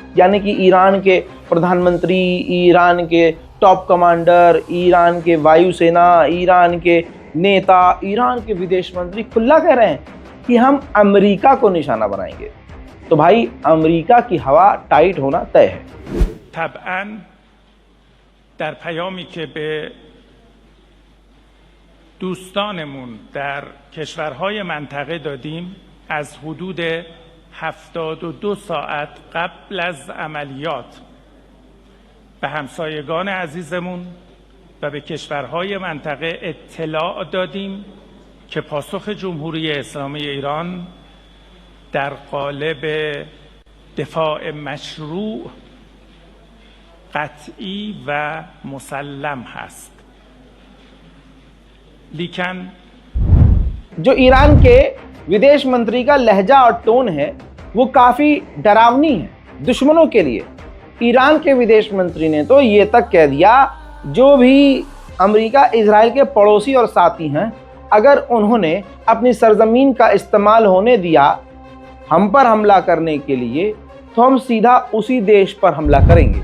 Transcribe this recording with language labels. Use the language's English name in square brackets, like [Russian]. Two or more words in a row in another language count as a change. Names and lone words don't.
[Hindi] यानी कि ईरान के प्रधानमंत्री, ईरान के टॉप कमांडर, ईरान के वायुसेना, ईरान के नेता, ईरान के विदेश मंत्री खुला कह रहे हैं कि हम अमेरिका को निशाना बनाएंगे। तो भाई अमेरिका की हवा टाइट होना तय है। [Persian] طبعاً در پیامی که به دوستانمون در کشورهای منطقه دادیم، از حدود 72 ساعت قبل از عملیات به همسایگان عزیزمون و به کشورهای منطقه اطلاع دادیم که پاسخ جمهوری اسلامی ایران در قالب دفاع مشروع، قطعی و مسلم هست. لیکن [Hindi] जो ईरान के विदेश मंत्री का लहजा और टोन है वो काफ़ी डरावनी है दुश्मनों के लिए। ईरान के विदेश मंत्री ने तो ये तक कह दिया, जो भी अमेरिका इजराइल के पड़ोसी और साथी हैं, अगर उन्होंने अपनी सरजमीन का इस्तेमाल होने दिया हम पर हमला करने के लिए तो हम सीधा उसी देश पर हमला करेंगे।